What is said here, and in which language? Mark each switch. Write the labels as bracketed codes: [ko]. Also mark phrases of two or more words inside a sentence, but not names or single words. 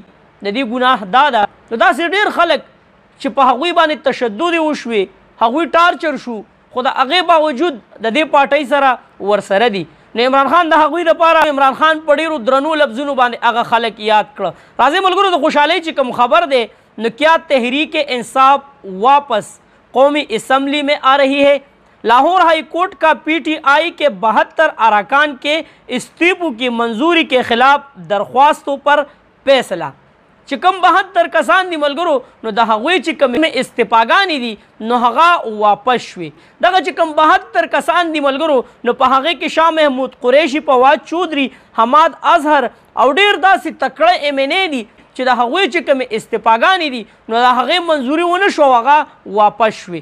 [ps] د دې ګناه دا ده نو داسې ډېر خلک چې په هغوی باندې تشدد وشوې هغوی ټارچر شو خو د هغې باوجود د دې پارټۍ سره ورسره دي. نو عمران خان د هغوی دپاره عمران خان په ډېرو درنو لفظونو باندې هغه خلک یاد کړه. راځئ ملګرو د خوشحالۍ چې کوم خبر دی نو [ur] کیا تحریک انصاف واپس قومی اسمبلی میں آ رہی ہے. لاہور ہائی کورٹ کا پی ٹی آئی کے 72 اراکان کے استعفوں کی منظوری کے خلاف درخواستوں پر فیصلہ. [ps] چې کوم 72 کسان دي ملګرو نو د هغوی چې کومې استعفاګانې دي نو هغه واپس شوې. دغه چې کوم 72 کسان دي ملګرو نو په هغې کې شاه محمود قریشي، فواد چودھری، حماد اظهر او ډېر داسې تکړه MNA دي چې د هغوی چې کومې استعفاګانې دي نو د هغې منظوري ونه شو هغه واپس شوې.